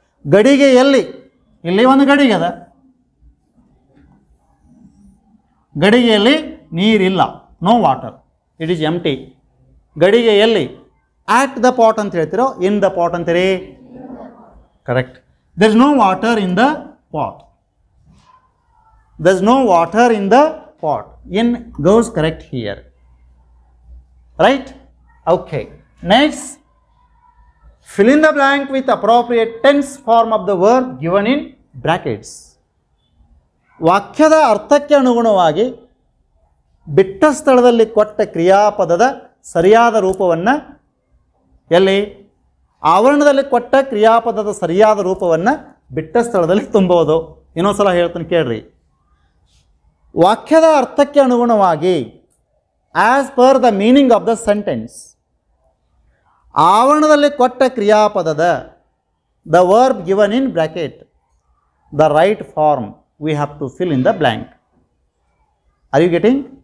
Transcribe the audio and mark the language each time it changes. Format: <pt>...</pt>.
<kn>ಗಡಿಗೆಯಲ್ಲಿ, ಇಲ್ಲಿ ಒಂದು ಗಡಿಗೆ ಅದ, ಗಡಿಗೆಯಲ್ಲಿ ನೀರಿಲ್ಲ,</kn> <en>No water, it is empty.</en> <kn>ಗಡಿಗೆಯಲ್ಲಿ,</kn> <en>at the pot</en> <kn>ಅಂತ ಹೇಳ್ತಿರೋ,</kn> <en>in the pot</en> <kn>ಅಂತೀರಿ?</kn> <en>Correct. there is no water in the pot. There is no water in the pot. In goes correct here. Right? Okay. Next, fill in the blank with appropriate tense form of the verb given in brackets.</en> <kn>ವಾಕ್ಯದ ಅರ್ಥಕ್ಕೆ ಅನುಗುಣವಾಗಿ ಬಿಟ್ಟ ಸ್ಥಳದಲ್ಲಿ ಕೊಟ್ಟ ಕ್ರಿಯಾಪದದ ಸರಿಯಾದ ರೂಪವನ್ನು, ಎಲ್ಲಿ? ಆವರಣದಲ್ಲಿ ಕೊಟ್ಟ ಕ್ರಿಯಾಪದದ ಸರಿಯಾದ ರೂಪವನ್ನು ಬಿಟ್ಟ ಸ್ಥಳದಲ್ಲಿ ತುಂಬೋದು. ಇನ್ನೊಂದು ಸಲ ಹೇಳ್ತೀನಿ ಕೇಳ್ರಿ. ವಾಕ್ಯದ ಅರ್ಥಕ್ಕೆ ಅನುಗುಣವಾಗಿ,</kn> <en>as per the meaning of the sentence,</en> <kn>ಆವರಣದಲ್ಲಿ ಕೊಟ್ಟ ಕ್ರಿಯಾಪದದ,</kn> <en>The verb given in bracket, the right form we have to fill in the blank. Are you getting?</en>